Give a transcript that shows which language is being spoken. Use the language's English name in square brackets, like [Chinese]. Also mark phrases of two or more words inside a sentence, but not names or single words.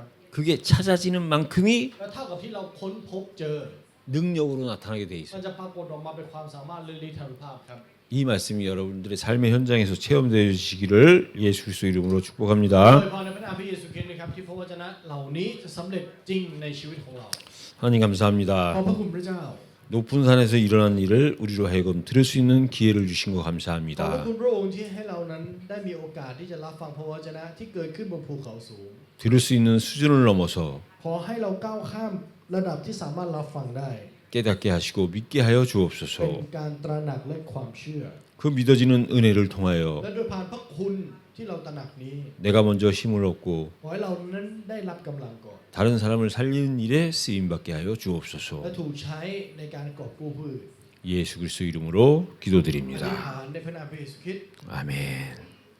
[Korean] 그게 찾아지는 만큼이 [Thai] และเท่ากับที่เราค้นพบเจอ [Korean] 능력으로 나타나게 돼 [Thai] มัน [Korean] 있어요. [Thai] จะปรากฏออกมาเป็นความสามารถเรื่องฤทธานุภาพครับ [Korean] 이 말씀이 여러분들의 삶의 현장에서 체험되시기를 예수 그리스도 이름으로 [Thai] โดย [Korean] 축복합니다. [Thai] พรในพระนามพระเยซูคริสต์นะครับที่พระวจนะเหล่านี้จะสำเร็จจริงในชีวิตของเรา [Korean] 하나님 [Thai] ขอบ [Korean] 감사합니다. [Thai] พระคุณพระเจ้า [Korean] 높은 산에서 일어난 일을 우리로 하여금 들을 수 있는 기회를 주신 거 [Thai] ขอบพระ [Korean] 감사합니다. [Thai] คุณพระองค์ที่ให้เรานั้นได้มีโอกาสที่จะรับฟังพระวจนะที่เกิดขึ้นบนภูเขาสูง [Korean] 들을 수 있는 수준을 넘어서 [Thai] ขอให้เราก้าวข้ามระดับที่สามารถรับฟังได้ [Korean] 깨닫게 하시고 믿게 하여 [Thai] เป็น [Korean] 주옵소서. [Thai] การตระหนักและความเชื่อ [Korean] 그 믿어지는 은혜를 통하여 [Thai] และโดยผ่านพระคุณที่เราตระหนักนี้ [Korean] 내가 먼저 힘을 얻고 [Thai] ขอให้เรานั้นได้รับกำลังก่อน [Korean] 다른 사람을 살리는 일에 쓰임 받게 하여 [Thai] และ [Korean] 주옵소서. [Thai] ถูกใช้ในการกอบกู้ผู้อื่น [Korean] 예수 그리스도 이름으로 [Thai] อธิษ [Korean] 기도드립니다. [Thai] ฐานในพระนามพระเยซูคริสต์ [Korean] 아멘.